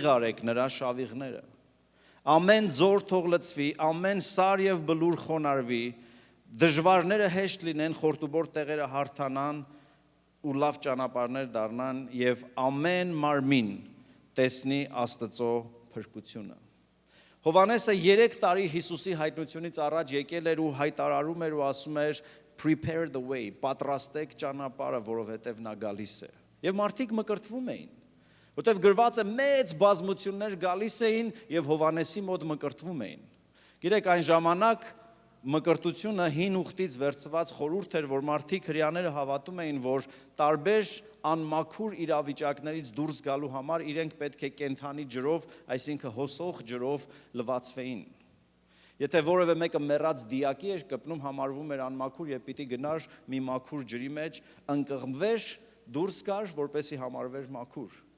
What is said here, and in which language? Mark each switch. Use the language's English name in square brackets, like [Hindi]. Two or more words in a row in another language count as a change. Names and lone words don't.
[Armenian] արեք նրա շավիղները։ Ամեն ձոր թող լցվի, ամեն սար եւ բլուր խոնարհվի, դժվարները հեշտ լինեն, խորտուբոր տեղերը հարթանան ու լավ ճանապարհներ դառնան եւ ամեն մարմին տեսնի Աստծո փրկությունը։ Հովհաննեսը 3 տարի Հիսուսի հայտնությունից առաջ եկել էր ու հայտարարում էր ու ասում էր [English] prepare the way, [Armenian] պատրաստեք ճանապարհը, որովհետեւ նա գալիս է։ Եվ մարդիկ մկրտվում էին, որտեղ գրված է մեծ բազմություններ գալիս էին եւ Հովհաննեսի մոտ մկրտվում էին։ Գիտեք, այն ժամանակ մկրտությունը հին ուխտից վերցված խորհուրդ էր, որ մարդիկ հрьяաները հավատում էին, որ տարբեր անմաքուր իրավիճակներից դուրս գալու համար իրենք պետք է կենթանի ջրով, այսինքն հոսող ջրով լվացվեին։ Եթե որևէ մեկը մեռած դիակի էր կպնում, համարվում էր անմաքուր եւ պիտի գնար մի մաքուր ջրի մեջ, ընկղմվեր, դուրս գար, որպեսի համարվեր մաքուր։